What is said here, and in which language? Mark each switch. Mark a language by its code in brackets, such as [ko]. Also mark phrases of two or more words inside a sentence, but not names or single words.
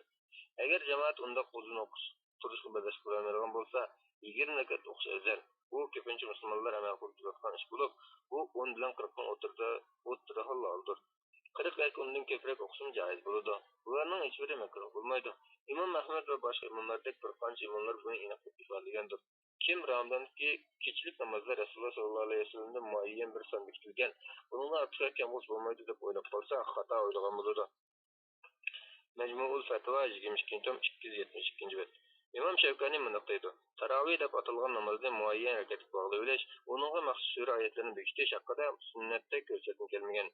[uz] Agar jamoat unda uzun o'qish turishga birlash qo'yadigan bo'lsa, 20 rakat o'qish afzal. Bu ko'pincha musulmonlar amal qilib turadigan ish bo'lib, bu 10 bilan 40 ning o'tirida halaldir. 40 yoki undan ko'proq o'qishim joiz bo'ladi. Bularning hech biri makruh bo'lmaydi. İmam Ahmed ve başka imamlardek bir qancha imamlar bunu aniq ifodalagandir. Kim Ramazondagi kechilik namozda Rasululloh sallallohu alayhi vasallamdan muayyan bir son bekitilgan, buningga ortiqcha kam bo'lmaydi deb o'ylab qolsa, xato o'ylagan bo'ladi. Majmuul Fatva 22-272 bet. İmam Şevkani mundaq deydi. Taravih deb atalgan namozni muayyan rakatga bog'lab olish, uningga maxsus sura oyatlarini bekitish haqida sunnatda ko'rsatilib kelmagan.